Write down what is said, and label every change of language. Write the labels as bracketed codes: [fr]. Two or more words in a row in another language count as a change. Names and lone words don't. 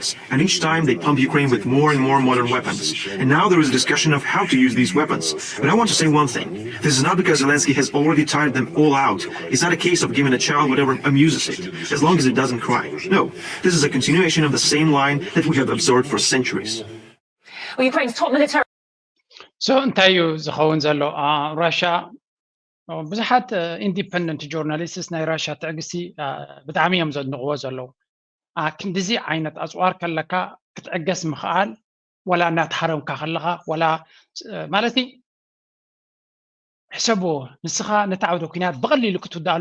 [en] And each time they pump Ukraine with more and more modern weapons. And now there is a discussion of how to use these weapons. But I want to say one thing. This is not because Zelensky has already tired them all out. It's not a case of giving a child whatever amuses it, as long as it doesn't cry. No, this is a continuation of the same line that we have observed for centuries. Well, Ukraine's top military [ti] So እንታይ እዩ ዝኸውን ዘሎ ራሽያ ብዙሓት [en] independent journalists [ti] ናይ ራሽያ ትዕግስቲ ብጣዕሚ እዮም ዘድንቕዎ ዘለዉ ክንዲዚ ዓይነት ኣፅዋር ከለካ ክትዕገስ ምኽኣል ወላ እናተሓረምካ ከለካ ወላ ማለት ሕሰብዎ ንስኻ ነቲ ዓውደ ኩናት ብቐሊሉ ክትውዳእሉ